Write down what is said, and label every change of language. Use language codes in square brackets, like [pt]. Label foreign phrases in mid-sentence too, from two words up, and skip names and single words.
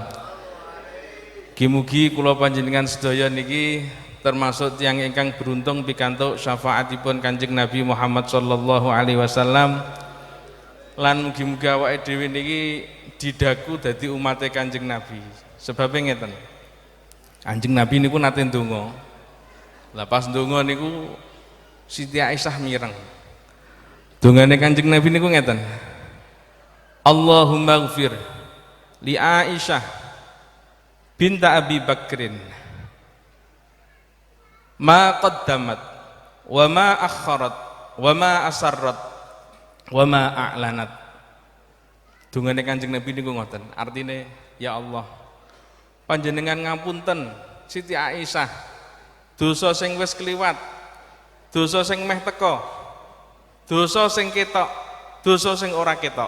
[jv] Mugi-mugi kula panjenengan sedaya niki termasuk tiyang ingkang beruntung pikantuk syafaatipun Kanjeng Nabi Muhammad [ar] صلى الله عليه وسلم, [jv] lan mugi-mugi awake dhewe niki didaku dadi umate Kanjeng Nabi. Sebab ngeten, Kanjeng Nabi niku nate ndonga. Lah pas ndonga niku Siti Aisyah mireng. Dongane Kanjeng Nabi niku ngeten, [ar] اللهم اغفر لعائشة بنت أبي بكر ما قدمت وما أخرت وما أسرت وما أعلنت. [jv] Dungane Kanjeng Nabi niku ngoten, artine ya Allah panjenengan ngapunten Siti Aisyah dosa sing wis kliwat, dosa sing meh teka, dosa sing ketok, dosa sing ora ketok.